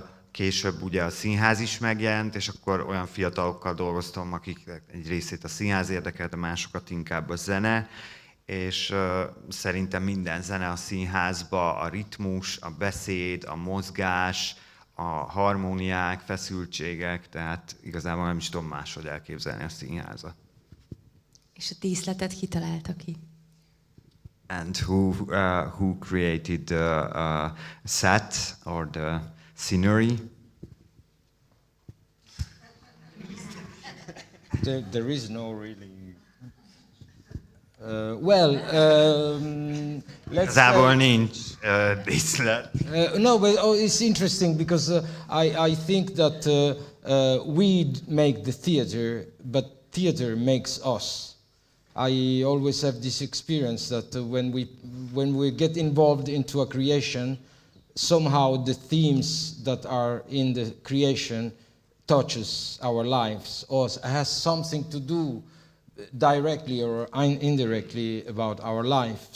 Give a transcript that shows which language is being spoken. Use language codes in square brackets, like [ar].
[hu] később ugye a színház is megjelent, és akkor olyan fiatalokkal dolgoztam, akik egy részét a színház érdekelte, másokat inkább a zene, és szerintem minden zene a színházba, a ritmus, a beszéd, a mozgás, a harmóniák, feszültségek, tehát igazából nem is tudom máshogy elképzelni a színházat. És a díszletet kitalálta ki? [en] And who created the set or the scenery? There is no really. Let's [hu] Igazából nincs díszlet. [en] No, but it's interesting because I think that we make the theater, but theater makes us. I always have this experience that when we get involved into a creation, somehow the themes that are in the creation touches our lives or has something to do directly or indirectly about our life.